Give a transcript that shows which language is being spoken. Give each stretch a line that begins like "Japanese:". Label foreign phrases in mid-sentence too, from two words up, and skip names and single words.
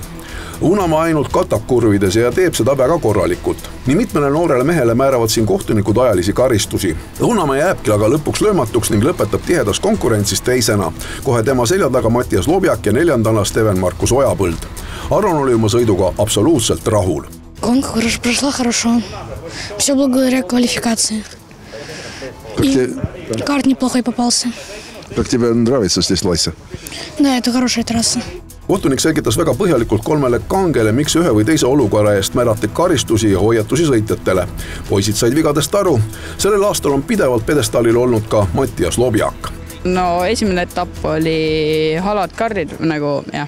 Estonian: Õunamaa ainult katab kurvides ja teeb seda väga korralikult. Nii mitmele noorele mehele määravad siin kohtunikud ajalisi karistusi. Õunamaa jääbki aga lõpuks löömatuks ning lõpetab tihedas konkurentsis teisena. Kohe tema selja taga Mattias Lobjak ja 4. Steven Markus Ojapõld. Aron oli oma sõiduga absoluutselt rahul.
Russian: Гонка прошла хорошо. Все благодаря квалификации. И карт неплохой попался. Как тебе нравится здесь Laisse? Да, это хорошая трасса.
Estonian: Kohtunik selgitas väga põhjalikult 3 kangele, miks ühe või teise olukorra eest määrati karistusi ja hoiatusi sõitjatele. Poisid said vigadest aru. Sellel aastal on pidevalt pedestaalil olnud ka Mattias Lobjak. No esimene etapp oli halvad kardid nagu, jah.